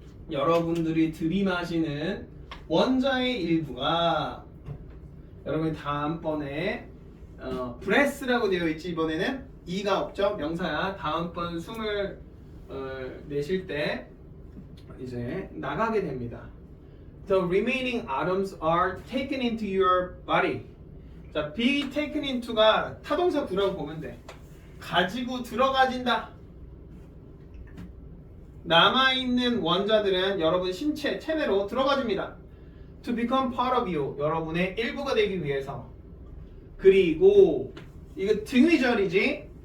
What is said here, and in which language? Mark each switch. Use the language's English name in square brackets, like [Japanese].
[Korean] 여러분들이 들이마시는 원자의 일부가 여러분이 다음번에 breath라고 되어 있지. 이번에는 e가 없죠. 명사야. 다음번 숨을 내쉴 때 이제 나가게 됩니다. [English] The remaining atoms are taken into your body. [Korean] 자, be taken into가 타동사 구라고 보면 돼. 가지고 들어가진다. 남아있는 원자들은 여러분 신체, 체내로 들어가집니다. [English] To become part of you. [Korean] 여러분의 일부가 되기 위해서. 그리고 이거 등위절이지.